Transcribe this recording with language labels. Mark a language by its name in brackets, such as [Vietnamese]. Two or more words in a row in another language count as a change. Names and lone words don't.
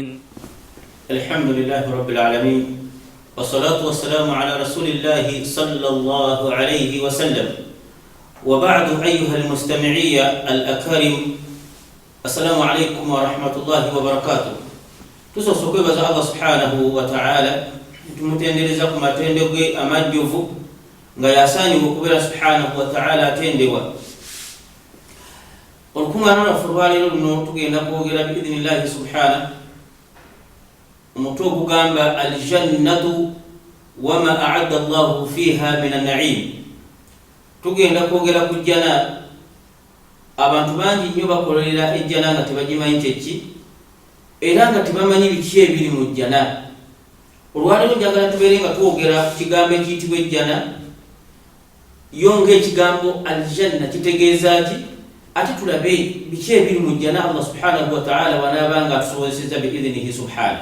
[Arabic] الحمد لله رب العالمين والصلاة والسلام على رسول الله صلى الله عليه وسلم. وبعد أيها المستمعية الأكارم، السلام عليكم ورحمة الله وبركاته. [Ganda] Tusosokweba Allah [Arabic] سبحانه وتعالى [Ganda] tumutendereza ku matende ge amajjuvu nga yasanyi okubera [Arabic] سبحانه وتعالى [Ganda] atendewa. Olukungana na furwaliro luno tugenda kwogera [Arabic] بإذن الله سبحانه [Ganda] omutwe ogugamba [Arabic] الجنة وما أعد الله فيها من النعيم. [Ganda] Tugenda kwogera ku jjana. Abantu bangi nnyo bakolera ejjana nga tebagimanyi kyeki era nga tebamanyi biki ebiri mu jjana. Olwaliro njagala tubeere nga twogera kigambo ekiyitibwa ejjana yonga ekigambo aljanna kitegeeza ki, ate tulabe biki ebiri mu jjana Allah [Arabic] سبحانه وتعالى [Ganda] wanaabanga atusobozeseza [Arabic] بإذنه سبحانه.